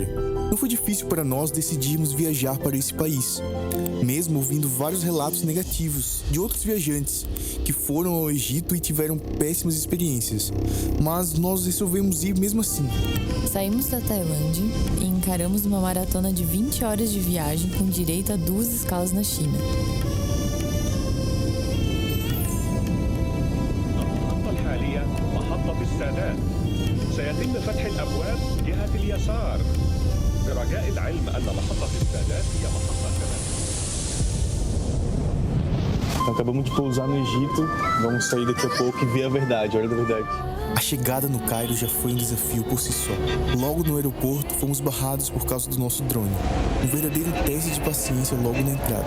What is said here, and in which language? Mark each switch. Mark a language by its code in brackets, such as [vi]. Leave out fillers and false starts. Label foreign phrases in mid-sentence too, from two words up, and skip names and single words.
[pt] Não foi difícil para nós decidirmos viajar para esse país, mesmo ouvindo vários relatos negativos de outros viajantes que foram ao Egito e tiveram péssimas experiências. Mas nós resolvemos ir mesmo assim. Saímos da Tailândia e encaramos uma maratona de 20 horas de viagem com direito a 2 escalas na China. [ar] سيتم فتح الأبواب جهة اليسار برجاء العلم أن محطة السادات هي محطة [pt] Então, acabamos de pousar no Egito, vamos sair daqui a pouco e ver a verdade, a hora da verdade. A chegada no Cairo já foi um desafio por si só. Logo no aeroporto, fomos barrados por causa do nosso drone. Um verdadeiro teste de paciência logo na entrada.